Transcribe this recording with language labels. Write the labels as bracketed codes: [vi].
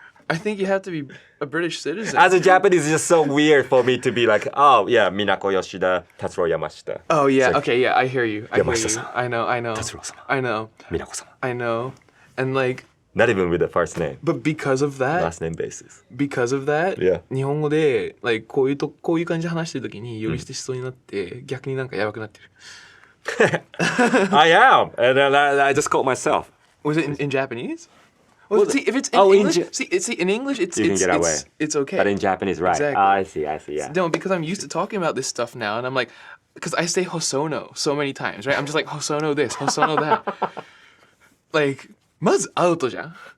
[en] I think you have to be a British citizen. As a Japanese, it's just so weird for me to be like, oh yeah, Minako Yoshida, Tatsuro Yamashita. Oh yeah, It's like, okay, yeah, I hear you. Yamashita-san. I know. Tatsuro-sama. I know. Minako-sama. I know. And like, Not even with the first name. but because of that, Last name basis. Yeah. [ja] 日本語で like こういう感じで話してる時に呼び捨てしそうになって逆になんかやばくなってる。 [en] I am, and then I just caught myself. Was it in Japanese? Well, see, if it's in English, in English, it's You can get away. it's okay. But in Japanese, right? Exactly. I see, yeah. No, because I'm used to talking about this stuff now, and I'm like, because I say Hosono so many times, right? I'm just like Hosono this, Hosono that. [ja] Like まずアウトじゃん。